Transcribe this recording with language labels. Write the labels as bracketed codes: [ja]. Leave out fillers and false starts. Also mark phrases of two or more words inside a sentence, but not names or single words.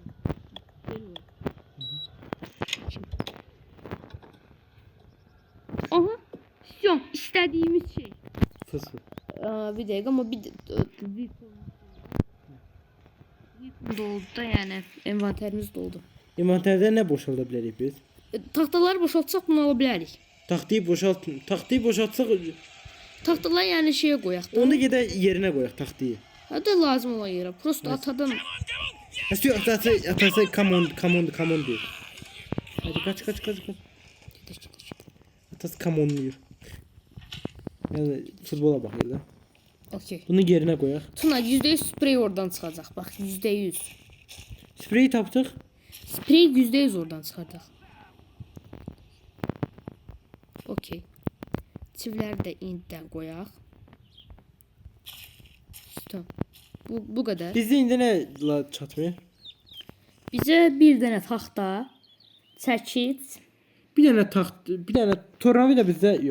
[tr] Aha, son istediğimiz şey. Fıs. Bir dakika ama bir doldu da yani envanterimiz doldu. [az] İnventərdə nə boşalda bilərik biz? Tahtaları boşaltsaq bunu ala bilərik. Taxtayı boşaltsaq [tr] Tahtaları yani şeye koyak da. [az] onu gedə yerinə qoyaq taxtayı. [tr] Hadi lazım olan yere. Prosto atadan. Atası [en] come on [tr] diyor. Hadi kaç. Atası [en] come on [tr] diyor. Yani futbola bakıyor da. Okey. [az] Bunu yerine koyaq. [tr] Tuna %100 sprey oradan çıkacak. Bak %100. [az] Spreyi tapdıq. [tr] Sprey %100 oradan çıkacak. Okey. [az] Çivləri də indidən qoyaq. Stop. Bu qədər. Bizdə indi nə çatmır? Bizə bir dənə taxta, çəkic Bir dənə tornavida bizdə yox.